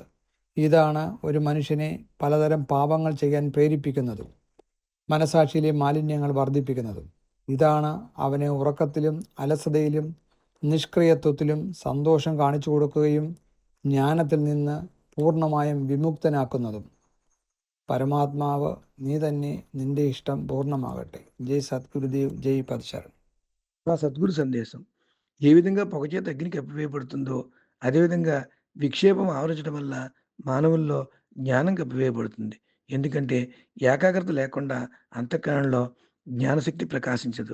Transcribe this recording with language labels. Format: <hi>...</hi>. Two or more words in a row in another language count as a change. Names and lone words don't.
<ml>ഇതാണ് ഒരു മനുഷ്യനെ പലതരം പാപങ്ങൾ ചെയ്യാൻ പ്രേരിപ്പിക്കുന്നതും മനസാക്ഷിയിലെ മാലിന്യങ്ങൾ വർദ്ധിപ്പിക്കുന്നതും. ഇതാണ് അവനെ ഉറക്കത്തിലും അലസതയിലും നിഷ്ക്രിയത്വത്തിലും സന്തോഷം കാണിച്ചു കൊടുക്കുകയും ജ്ഞാനത്തിൽ നിന്ന് പൂർണ്ണമായും വിമുക്തനാക്കുന്നതും. പരമാത്മാവ് നീ തന്നെ, നിന്റെ ഇഷ്ടം പൂർണ്ണമാകട്ടെ.</ml> <te>జై సద్గురుదేవ్, జై పదశరణం. ఆ సద్గురు సందేశం ఏ విధంగా పొగచేత అగ్ని కప్పివేయబడుతుందో అదేవిధంగా విక్షేపం ఆవరించడం వల్ల మానవుల్లో జ్ఞానం కప్పివేయబడుతుంది. ఎందుకంటే ఏకాగ్రత లేకుండా అంతఃకరణలో జ్ఞానశక్తి ప్రకాశించదు.</te>